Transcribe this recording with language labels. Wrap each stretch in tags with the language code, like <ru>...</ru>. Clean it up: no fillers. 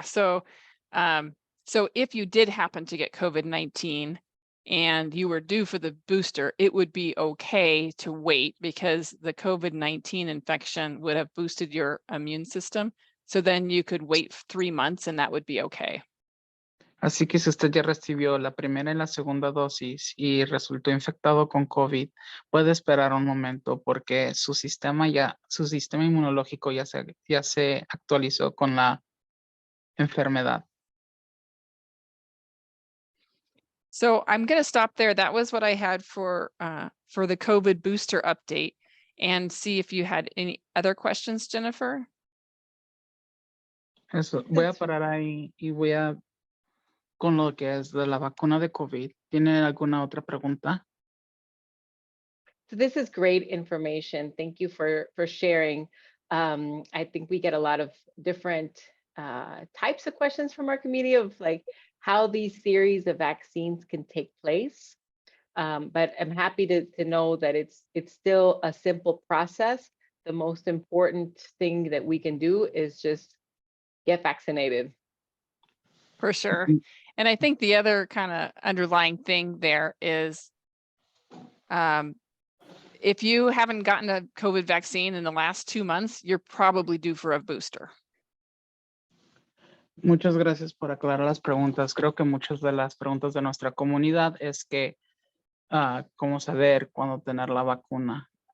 <en>So if you did happen to get COVID-19 and you were due for the booster, it would be okay to wait because the COVID-19 infection would have boosted your immune system. So then you could wait 3 months and that would be okay.</en> <es>Así que si usted ya recibió la primera y la segunda dosis y resultó infectado con COVID, puede esperar un momento porque su sistema inmunológico ya se actualizó con la enfermedad.</es> <en>So I'm going to stop there. That was what I had for the COVID booster update, and see if you had any other questions, Jennifer.</en> <es>Eso, voy a parar ahí y voy a con lo que es de la vacuna de COVID. ¿Tiene alguna otra pregunta?</es> <en>So this is great information. Thank you for sharing. I think we get a lot of different types of questions from our community of like how these series of vaccines can take place. But I'm happy to know that it's still a simple process. The most important thing that we can do is just get vaccinated. For sure. And I think the other kind of underlying thing there is if you haven't gotten a COVID vaccine in the last 2 months, you're probably due for a booster.</en> <es>Muchas gracias por aclarar las preguntas. Creo que muchas de las preguntas de nuestra comunidad es que cómo saber cuándo tener la vacuna.</es>